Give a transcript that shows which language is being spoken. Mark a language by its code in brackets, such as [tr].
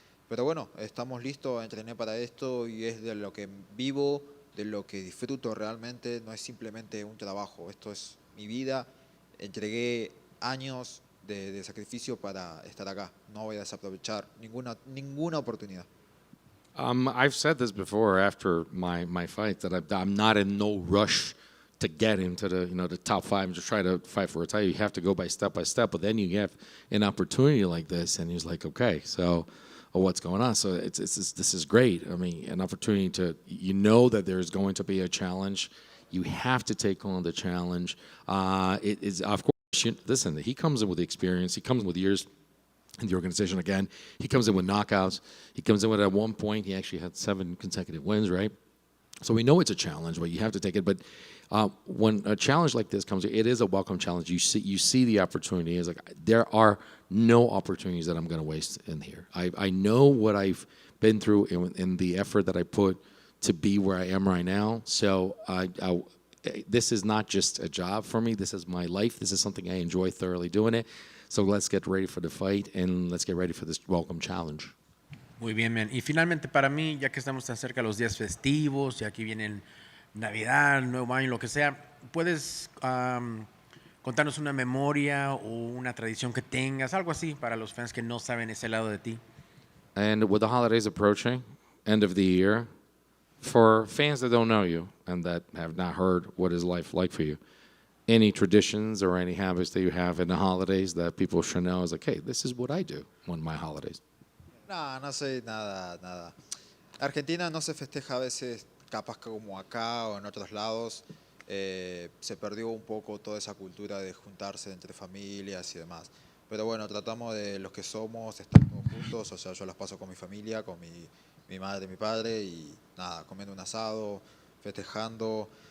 [es] Pero bueno, estamos listos, entrené para esto y es de lo que vivo, de lo que disfruto realmente, no es simplemente un trabajo, esto es mi vida, entregué años de sacrificio para estar acá, no voy a desaprovechar ninguna oportunidad. [en] I've said this before after my fight that I'm not in no rush to get into the top 5 and just try to fight for a title. You have to go by step, but then you have an opportunity like this, and he's like, okay, so what's going on? So this is great. I mean, an opportunity to, that there's going to be a challenge. You have to take on the challenge. It is, of course, listen, he comes in with experience. He comes with years in the organization again. He comes in with knockouts. He comes in with, at one point, he actually had 7 consecutive wins, right? So we know it's a challenge, but you have to take it. But when a challenge like this comes, it is a welcome challenge. You see the opportunity. It's like, there are no opportunities that I'm going to waste in here. I know what I've been through in the effort that I put to be where I am right now. So this is not just a job for me. This is my life. This is something I enjoy thoroughly doing it. So let's get ready for the fight and let's get ready for this welcome challenge. [es] Muy bien, man. Y finalmente para mí, ya que estamos tan cerca de los días festivos, ya que vienen Navidad, Nuevo Año, lo que sea, ¿puedes contarnos una memoria o una tradición que tengas, algo así para los fans que no saben ese lado de ti? [en] And with the holidays approaching, end of the year, for fans that don't know you and that have not heard what is life like for you, any traditions or any habits that you have in the holidays that people should know is like, hey, this is what I do on my holidays? [es] No, no sé nada, nada. Argentina no se festeja a veces, capaz que como acá o en otros lados. Se perdió un poco toda esa cultura de juntarse entre familias y demás. Pero bueno, tratamos de los que somos estar todos juntos, o sea, yo las paso con mi familia, con mi madre y mi padre, y nada, comiendo un asado, festejando.